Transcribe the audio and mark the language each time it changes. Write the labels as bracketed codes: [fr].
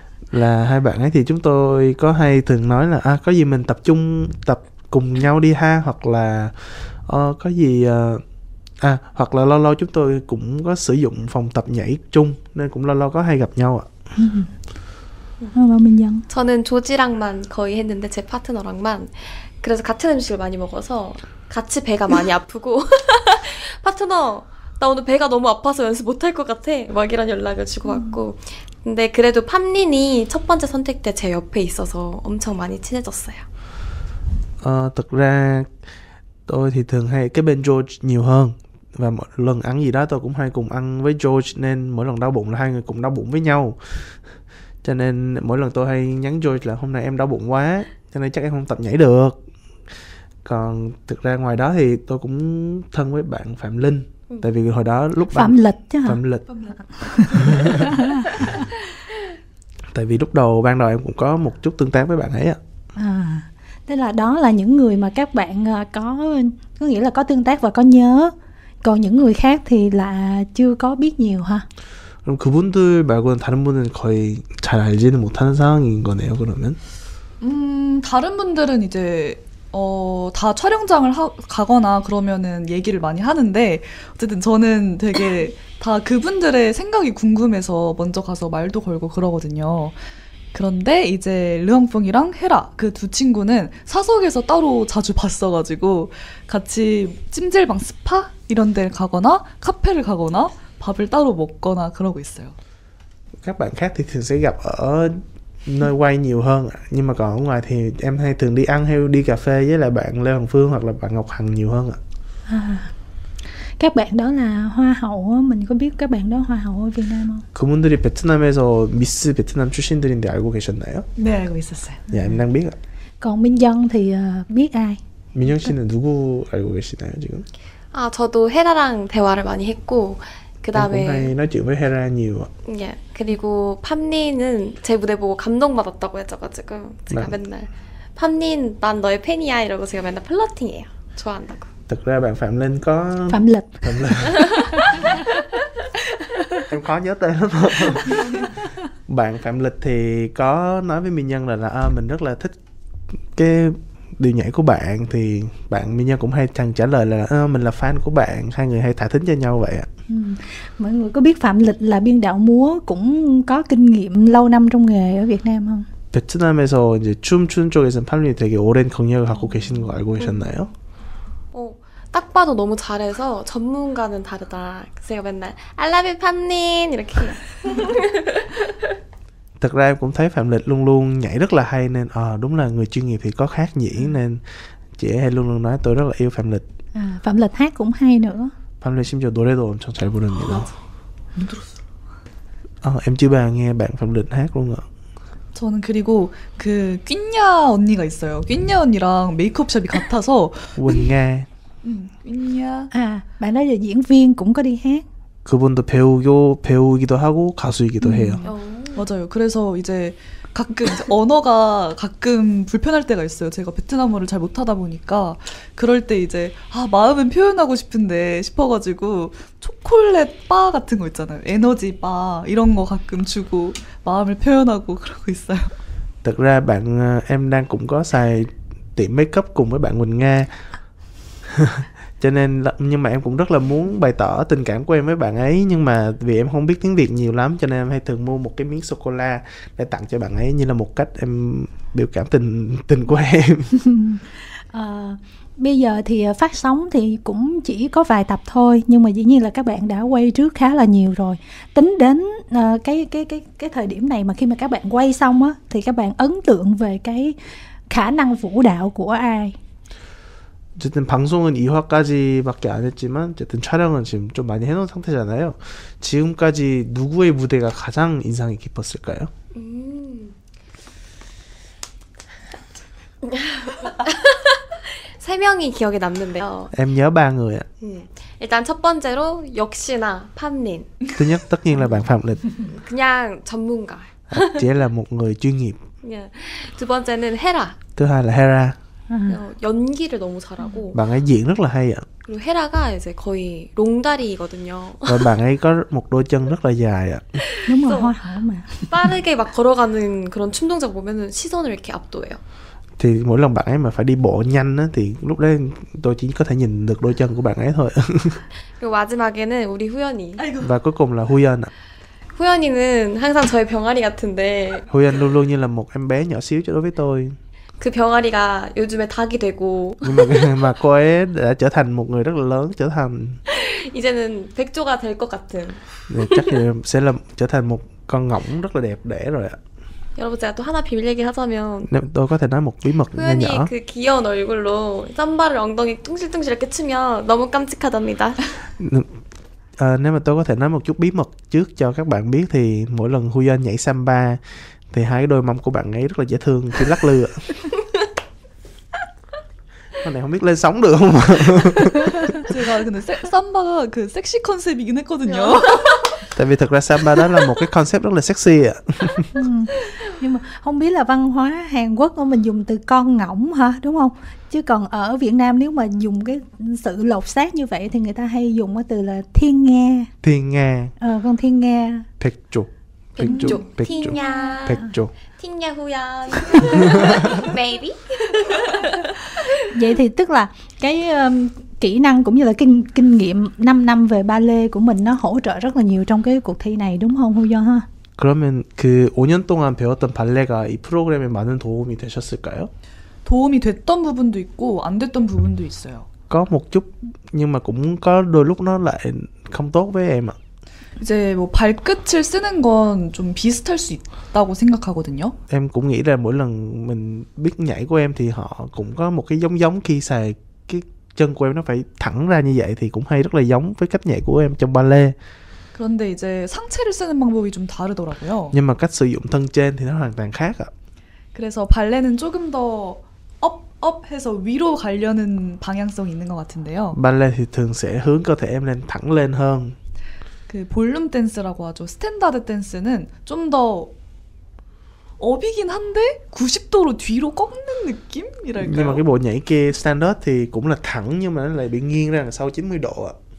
[vi] Là hai bạn ấy thì chúng tôi có hay thường nói là có gì mình tập cùng nhau đi ha, hoặc là có gì hoặc là lâu lâu chúng tôi cũng có sử dụng phòng tập nhảy chung, nên cũng lâu lâu có hay gặp nhau ạ. [ko] 저는 조지랑만 거의 했는데 제 파트너랑만. 그래서 같은 음식을 많이 먹어서 같이 배가 많이 아프고 파트너 나 오늘 배가 너무 아파서 연습 못할 것 같아 막 이런 연락을 주고받고. 근데 그래도 팜린이 첫 번째 선택 때 제 옆에 있어서 엄청 많이 친해졌어요. [vi] Thực ra tôi thì thường hay cái bên George nhiều hơn, và mỗi lần ăn gì đó tôi cũng hay cùng ăn với George, nên mỗi lần đau bụng là hai người cùng đau bụng với nhau. Cho nên mỗi lần tôi hay nhắn George là hôm nay em đau bụng quá cho nên chắc em không tập nhảy được. Còn thực ra ngoài đó thì tôi cũng thân với bạn Phạm Linh. Tại vì hồi đó lúc Phạm Lịch chứ hả? Phạm Lịch. Tại vì lúc đầu ban đầu em cũng có một chút tương tác với bạn ấy ạ. Tức là đó là những người mà các bạn có nghĩa là có tương tác và có nhớ. Còn những người khác thì là chưa có biết nhiều ha. [ko] 그럼 그분들 말고는 다른 분은 거의 잘 알지는 못하는 상황인 거네요, 그러면? 다른 분들은 이제 다 촬영장을 가거나 그러면은 얘기를 많이 하는데 어쨌든 저는 되게 다 그분들의 생각이 궁금해서 먼저 가서 말도 걸고 그러거든요. 그런데 이제 르엉풍이랑 헤라 그 두 친구는 사석에서 따로 자주 봤어가지고 같이 찜질방 스파 이런 데를 가거나 카페를 가거나 밥을 따로 먹거나 그러고 있어요. [vi] Các bạn khác thì thường sẽ gặp ở nơi quay nhiều hơn ạ. Nhưng mà còn ở ngoài thì em hay thường đi ăn hay đi cà phê với lại bạn Lê Hồng Phương hoặc là bạn Ngọc Hằng nhiều hơn ạ. Các bạn đó là hoa hậu á, mình có biết các bạn đó hoa hậu ở Việt Nam không? [ko] 그분들이 베트남에서 미스 베트남 출신들인데 알고 계셨나요? 네, 알고 있었어요. [vi] Dạ em đang biết ạ. Còn Minh Dân thì biết ai? [ko] 민영 씨는 누구 알고 계시나요 지금? 저도 헤라랑 대화를 많이 했고 그 [vi] Em cũng [ko] 다음에 [vi] hay nói chuyện với Hera nhiều ạ. [ko] 예, 그리고 팜린은 제 무대 보고 감동받았다고 해줘가지고 제가 네. 맨날 팜린 난 너의 팬이야 이러고 제가 맨날 플러팅해요. 좋아한다고. [vi] Thực ra bạn Phạm Linh có Phạm Lịch. em khó nhớ tên lắm. Bạn Phạm Lịch thì có nói với Minh Nhân là mình rất là thích cái điều nhảy của bạn, thì bạn Minh Nhân cũng hay trả lời là mình là fan của bạn, hai người hay thả thính cho nhau vậy ạ. Mọi người có biết Phạm Lịch là biên đạo múa cũng có kinh nghiệm lâu năm trong nghề ở Việt Nam không? [ko] 베트남에서 이제 춤추는 쪽에서는 팔린이 되게 오랜 경력을 갖고 계시는 거 알고 계셨나요? 딱 봐도 너무 잘해서 전문가는 다르다. 그래서 제가 맨날 [en] I love you [ko] 팜린 이렇게 해요. [vi] Thật ra em cũng thấy Phạm Lịch luôn luôn nhảy rất là hay, nên đúng là người chuyên nghiệp thì có khác nhỉ, nên chị ấy hay luôn luôn nói tôi rất là yêu Phạm Lịch. Phạm Lịch hát cũng hay nữa. [ko] Phạm Lịch 심지어 노래도 엄청 잘 부릅니다. [vi] em chưa bao nghe bạn Phạm Lịch hát luôn ạ. [ko] 저는 그리고 그 뀨냐 언니가 있어요. 뀨냐 언니랑 메이크업샵이 같아서. [vi] Quỳnh Nga. [ko] 뀨냐. [vi] Bạn đó là diễn viên cũng có đi hát. [ko] 그분도 배우기도 하고 가수이기도 해요. 맞아요. 그래서 이제 가끔 이제 언어가 가끔 불편할 때가 있어요. 제가 베트남어를 잘 못하다 보니까 그럴 때 이제 마음은 표현하고 싶은데 싶어가지고 초콜릿 바 같은 거 있잖아요. 에너지 바 이런 거 가끔 주고 마음을 표현하고 그러고 있어요. [vi] Thật ra em đang cũng có xài tiệm make up cùng với bạn Quỳnh Nga. Cho nên nhưng mà em cũng rất là muốn bày tỏ tình cảm của em với bạn ấy, nhưng mà vì em không biết tiếng Việt nhiều lắm cho nên em hay thường mua một cái miếng sô cô la để tặng cho bạn ấy như là một cách em biểu cảm tình của em. Bây giờ thì phát sóng thì cũng chỉ có vài tập thôi, nhưng mà dĩ nhiên là các bạn đã quay trước khá là nhiều rồi. Tính đến cái thời điểm này mà khi mà các bạn quay xong á, thì các bạn ấn tượng về cái khả năng vũ đạo của ai? [ko] 어쨌든 방송은 2화까지밖에 안 했지만 어쨌든 촬영은 지금 좀 많이 해놓은 상태잖아요. 지금까지 누구의 무대가 가장 인상이 깊었을까요? 세 명이 기억에 남는데요. [vi] Em nhớ 3 người ạ. [ko] 일단 첫 번째로 역시나 팜린. [vi] Thứ nhất tất nhiên là bạn Phạm Lịch. [ko] 그냥 전문가. [vi] Chỉ là một người chuyên nghiệp. [ko] 두 번째는 헤라. [vi] Thứ hai là Hera. [ko] 연기를 너무 잘하고. [vi] Bạn ấy diễn rất là hay ạ. [ko] 그리고 헤라가 이제 거의 롱다리거든요. [vi] Và bạn ấy có một đôi chân rất là dài ạ. Đúng rồi, hoa hậu mà. [ko] 빠르게 막 걸어가는 그런 춤 동작 보면은 시선을 이렇게 압도해요. [vi] Thì mỗi lần bạn ấy mà phải đi bộ nhanh á, thì lúc đấy tôi chỉ có thể nhìn được đôi chân của bạn ấy thôi. [ko] 그리고 마지막에는 우리 후연이. [vi] Và cuối cùng là Huyen ạ. [ko] 후연이는 항상 저의 병아리 같은데. [vi] Huyen luôn luôn như là một em bé nhỏ xíu đối với tôi. [ko] 그 병아리가 요즘에 닭이 되고. [vi] Nhưng mà cô ấy đã trở thành một người rất là lớn, trở thành. [ko] 이제는 백조가 될 것 같은. [vi] Chắc sẽ trở thành một con ngỗng rất là đẹp đẽ rồi ạ. [ko] 여러분 제가 또 하나 비밀 얘기를 하자면 [vi] tôi có thể nói một bí mật nhỏ nhỏ. [ko] 후연이 그 귀여운 얼굴로 쌈바를 엉덩이 뚱실뚱실 이렇게 추면 너무 깜찍하답니다. [vi] Nếu mà tôi có thể nói một chút bí mật trước cho các bạn biết thì mỗi lần Huyen nhảy samba thì hai cái đôi mông của bạn ấy rất là dễ thương khi lắc lư ạ. Con này không biết lên sóng được không? [ko] 제가 근데 삼바가 그 섹시 컨셉이긴 했거든요. [vi] Tại vì thực ra samba đó là một cái concept rất là sexy ạ. Nhưng mà không biết là văn hóa Hàn Quốc của mình dùng từ con ngỗng hả, đúng không? Chứ còn ở Việt Nam nếu mà dùng cái sự lột xác như vậy thì người ta hay dùng cái từ là thiên nga. Thiên nga. Con thiên nga. [ko] 백조. 틴야. 백조. 틴야 후연. Baby. [vi] Vậy thì tức là cái kỹ năng cũng như là kinh nghiệm 5 năm về ballet của mình nó hỗ trợ rất là nhiều trong cái cuộc thi này đúng không Huyon ha? [ko] 그러면 그 5년 동안 배웠던 발레가 이 프로그램에 많은 도움이 되셨을까요? 도움이 됐던 부분도 있고 안 됐던 부분도 있어요. [vi] Có một chút nhưng mà cũng có đôi lúc nó lại không tốt với em ạ. [ko] 이제 뭐 발끝을 쓰는 건 좀 비슷할 수 있다고 생각하거든요. [vi] Em cũng nghĩ là mỗi lần mình biết nhảy của em thì họ cũng có một cái giống khi xài cái chân của em nó phải thẳng ra như vậy thì cũng hay rất là giống với cách nhảy của em trong ballet. [ko] 그런데 이제 상체를 쓰는 방법이 좀 다르더라고요. [vi] Nhưng mà cách sử dụng thân trên thì nó hoàn toàn khác ạ. [ko] 그래서 발레는 조금 더 업 해서 위로 가려는 방향성이 있는 것 같은데요. [vi] Ballet thì thường sẽ hướng cơ thể em lên thẳng lên hơn. [ko] 그 볼륨 댄스라고 하죠. 스탠다드 댄스는 좀 더 업이긴 한데 90도로 뒤로 꺾는 느낌이랄까요? [vi] Nhưng mà cái bộ nhảy kia standard thì cũng là thẳng nhưng mà nó lại bị nghiêng ra đằng sau 90 độ ạ.